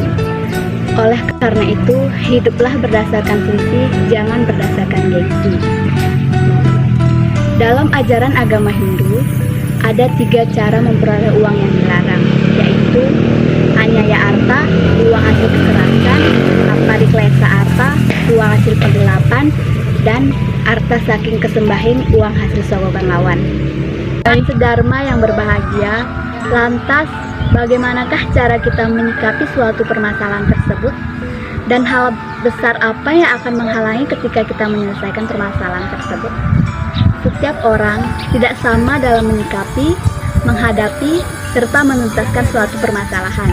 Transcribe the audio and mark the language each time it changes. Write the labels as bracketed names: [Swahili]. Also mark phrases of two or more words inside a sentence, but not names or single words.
[Indonesian] Oleh karena itu, hiduplah berdasarkan fungsi, jangan berdasarkan gengsi. Dalam ajaran agama Hindu, ada 3 cara memperoleh uang yang dilarang, yaitu [Balinese] anyaya arta, [Indonesian] uang hasil kekerasan, [Balinese] apariklesa arta, [Indonesian] uang hasil penggelapan, dan [Balinese] arta saking kesembahing, [Indonesian] uang hasil sogokan lawan. Dan sedharma yang berbahagia, lantas bagaimanakah cara kita menyikapi suatu permasalahan tersebut? Dan hal besar apa yang akan menghalangi ketika kita menyelesaikan permasalahan tersebut? Setiap orang tidak sama dalam menyikapi, menghadapi, serta menuntaskan suatu permasalahan.